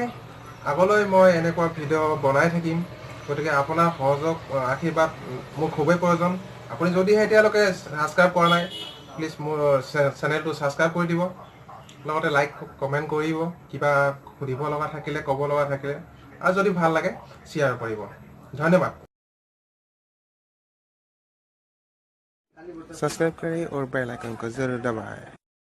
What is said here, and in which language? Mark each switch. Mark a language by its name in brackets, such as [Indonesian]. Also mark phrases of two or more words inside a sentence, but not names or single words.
[Assamese] আগলৈ মই এনেকুৱা ভিডিঅ' বনাই থাকিম, গতিকে আপোনাৰ সহযোগ আশীৰ্বাদ মোৰ খুবেই প্ৰয়োজন। আপুনি যদিহে এতিয়ালৈকে ছাবস্ক্ৰাইব কৰা নাই, প্লিজ মোৰ চেনেলটো ছাবস্ক্ৰাইব কৰি দিব, লগতে লাইক কমেণ্ট কৰিব, কিবা সুধিব লগা থাকিলে, ক'ব লগা থাকিলে, আৰু যদি ভাল লাগে শ্বেয়াৰ কৰিব। [Hindi] धन्यवाद। सब्सक्राइब करें और बेल आइकन को जरूर दबाएं।